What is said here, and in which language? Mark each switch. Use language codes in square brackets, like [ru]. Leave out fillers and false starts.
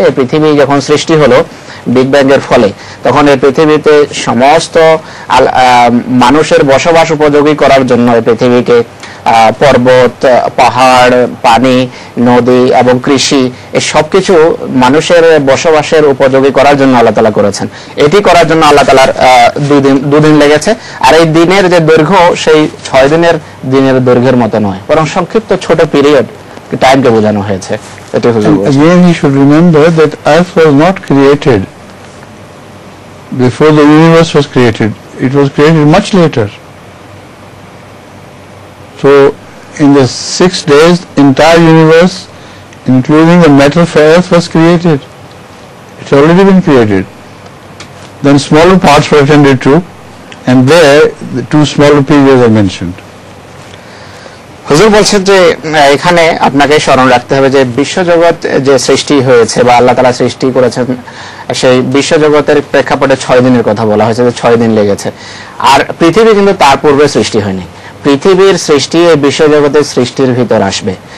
[bn] এই পৃথিবী যখন সৃষ্টি হলো বিগ ব্যাং এর ফলে, তখন এই পৃথিবীতে সমস্ত মানুষের বসবাস উপযোগী করার জন্য এই পৃথিবীকে পর্বত, পাহাড়, পানি, নদী এবং কৃষি এই সবকিছু মানুষের বসবাসের উপযোগী করার জন্য আল্লাহ তাআলা করেছেন। এটি করার জন্য আল্লাহ তাআলার দুদিন লেগেছে। আর এই দিনের যে দৈর্ঘ্য সেই 6 দিনের দৈর্ঘ্যের মতো নয়, বরং সংক্ষিপ্ত ছোট পিরিয়ড টাইমকে বোঝানো হয়েছে। এটি হুজুর বলছেন। [en] Again, he should remember that Earth was not created before the universe was created. It was created much later. So, in the 6 days, entire universe, including the metal for Earth, was created. It's already been created. Then smaller parts were attended to, and there the 2 smaller periods are mentioned. [bn] হুজুর বলছেন যে এখানে আপনাকে স্মরণ রাখতে হবে যে বিশ্বজগৎ যে সৃষ্টি হয়েছে বা আল্লাহ তাআলা সৃষ্টি করেছেন, সেই বিশ্বজগতের প্রেক্ষাপটে 6 দিনের কথা বলা হয়েছে, যে 6 দিন লেগেছে। আর পৃথিবী কিন্তু তার পূর্বে সৃষ্টি হয়নি। পৃথিবীর সৃষ্টি এই বিশ্বজগতের সৃষ্টির ভিতর আসবে।